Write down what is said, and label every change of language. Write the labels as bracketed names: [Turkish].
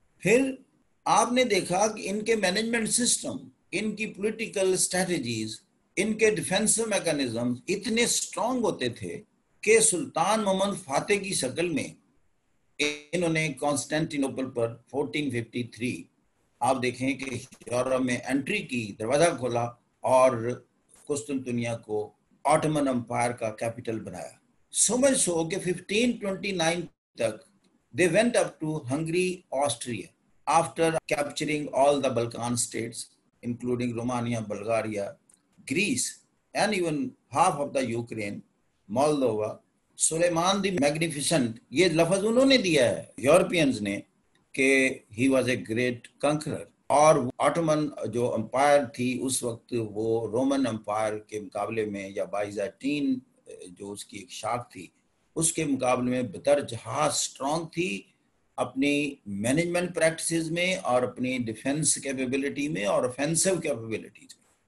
[Urdu] پھر آپ نے دیکھا کہ ان کے مینجمنٹ سسٹم، ان کی پولیٹیکل اسٹریٹجیز، ان کے ڈیفنس میکانزم اتنے سٹرونگ ہوتے تھے کہ سلطان محمد فاتح کی شکل میں انہوں نے کانسٹینٹینوپل پر 1453 آپ دیکھیں کہ یورپ میں انٹری کی، دروازہ کھولا اور قسطنطنیہ کو آٹمن امپائر کا کیپٹل بنایا. [English] so much so [Urdu] کہ 1529 تک [English] they went up to Hungary, Austria after capturing all the Balkan states including Romania, Bulgaria, Greece and even half of the Ukraine, Moldova. [Urdu] Sulaiman the magnificent یہ لفظ انہوں نے دیا ہے یورپینز نے کہ [English] He was a great conqueror. [Urdu] اور ottoman جو امپائر تھی اس وقت وہ رومن امپائر کے مقابلے میں یا بائزنٹین جو اس کی ایک شاخ تھی اس کے مقابلے میں بدرجہ سٹرونگ تھی اپنی مینجمنٹ پریکٹسز میں اور اپنی ڈیفنس کیپیبلٹی میں اور offensive کیپیبلٹیز میں.